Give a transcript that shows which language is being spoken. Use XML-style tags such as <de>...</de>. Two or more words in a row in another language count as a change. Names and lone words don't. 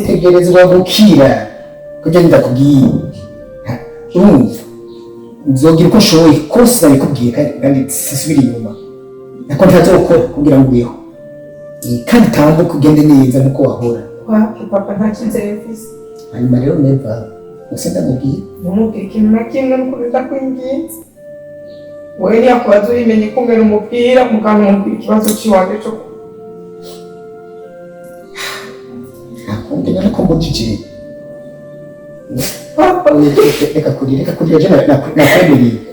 <rn>utegerezwa gukira kugira ndakubwiye urumva nzogira uko nshoboye kose nabikubwiye kandi sisubira inyuma nako ntazokora kugira ngo ubeho kandi tambuka ugende neza nkuko wahora papa nta cyizere mfise hanyuma rero neva nose ndamubwiye ntumubwire ikintu na kimwe nuko ndakwinginze wewe yakubaza uyimenye ko ngera umupira mukanumvira ikibazo c'iwanje cyo nakumve nariko mbujije reka kurira je nakwemereye</rn>